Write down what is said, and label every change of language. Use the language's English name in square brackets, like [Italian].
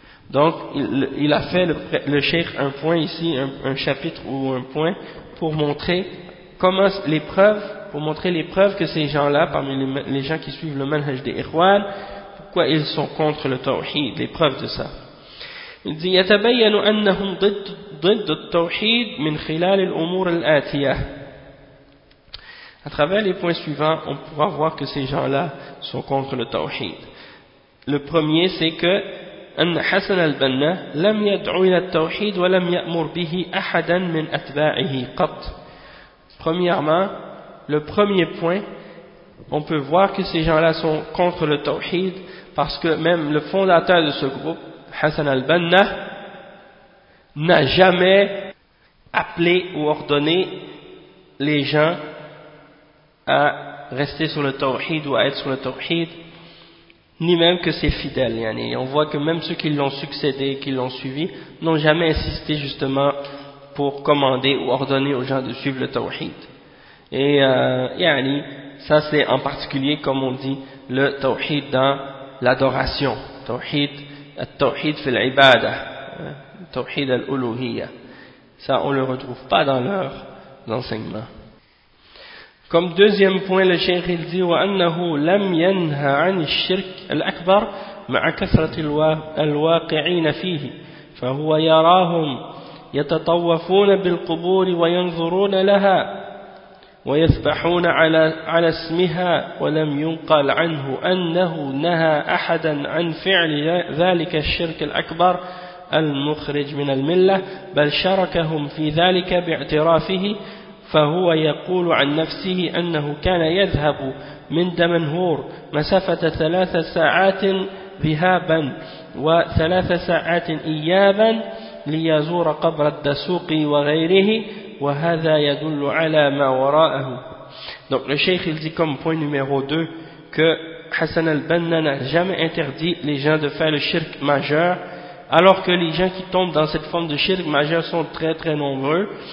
[French] Donc il a fait le cheikh un point ici, un chapitre ou un point pour montrer comment les preuves, pour montrer les preuves que ces gens-là, parmi les gens qui suivent le manhaj des ikhwan, pourquoi ils sont contre le tawhid, les preuves de ça. Il dit [Arabic] يتبين أنهم ضد التوحيد من خلال الأمور الآتية. [French] À travers les points suivants, on pourra voir que ces gens-là sont contre le tawhid. Le premier, c'est que [Arabic] أن حسن البنا لم يدعو إلى التوحيد ولم يأمر به أحدا من أتباعه قط. [French] Premièrement, le premier point, on peut voir que ces gens-là sont contre le tawhid, parce que même le fondateur de ce groupe, Hassan al-Banna, n'a jamais appelé ou ordonné les gens à rester sur le tawhid ou à être sur le tawhid, ni même que ses fidèles. Yani, on voit que même ceux qui l'ont succédé, qui l'ont suivi, n'ont jamais insisté justement pour commander ou ordonner aux gens de suivre le tawhid. Et yani, ça c'est en particulier, comme on dit, le tawhid dans l'adoration. [Arabic] Tawhid, at-tawhid fil ibada, tawhid al-uluhiya. [French] Ça, on le retrouve pas dans leur enseignement. Comme deuxième point, le cheikh il dit [Arabic] وأنه لم ينهى عن الشرك الأكبر مع كثرة الواقعين فيه فهو يراهم يتطوفون بالقبور وينظرون لها ويسبحون على اسمها ولم ينقل عنه أنه نهى أحدا عن فعل ذلك الشرك الأكبر المخرج من الملة بل شركهم في ذلك باعترافه فهو يقول عن نفسه أنه كان يذهب من دمنهور مسافة 3 ساعات ذهابا وثلاث ساعات إيابا ليزور قبر الدسوقي وغيره وهذا يدل على ما وراءه. [French] Donc le cheikh il dit comme point numéro 2 que Hassan al-Banna n'a jamais interdit les gens de faire le shirk majeur, alors que les gens qui tombent dans cette forme de shirk majeur sont très très nombreux.